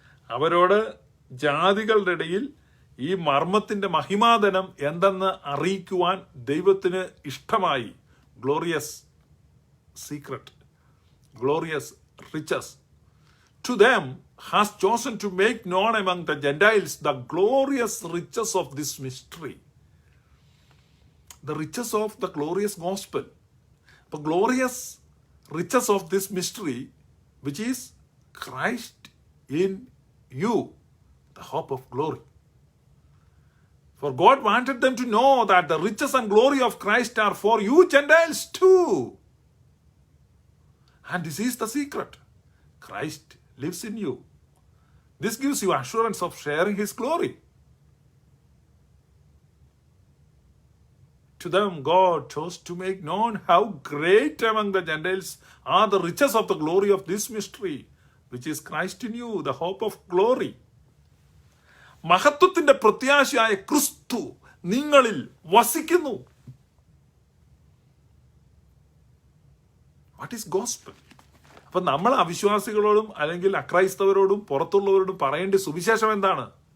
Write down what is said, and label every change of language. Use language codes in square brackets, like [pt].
[ml] അവരോട് ജാതികളുടെ ഇടയിൽ ഈ മർമ്മത്തിന്റെ മഹിമാതനം എന്തെന്ന് അറിയിക്കുവാൻ ദൈവത്തിന് ഇഷ്ടമായി. [en] Glorious secret. glorious riches. To them has chosen to make known among the Gentiles the glorious riches of this mystery. The riches of the glorious gospel. The glorious riches of this mystery, which is Christ in you, the hope of glory. For God wanted them to know that the riches and glory of Christ are for you Gentiles too. And this is the secret. Christ lives in you. This gives you assurance of sharing his glory. To them God chose to make known how great among the Gentiles are the riches of the glory of this mystery, which is Christ in you, the hope of glory. [ml] മഹത്വത്തിന്റെ പ്രത്യാശയായ ക്രിസ്തു നിങ്ങളിൽ വസിക്കുന്നു. [en] What is gospel? [ml] അപ്പൊ നമ്മൾ അവിശ്വാസികളോടും അല്ലെങ്കിൽ അക്രൈസ്തവരോടും പുറത്തുള്ളവരോടും പറയേണ്ട സുവിശേഷം എന്താണ്?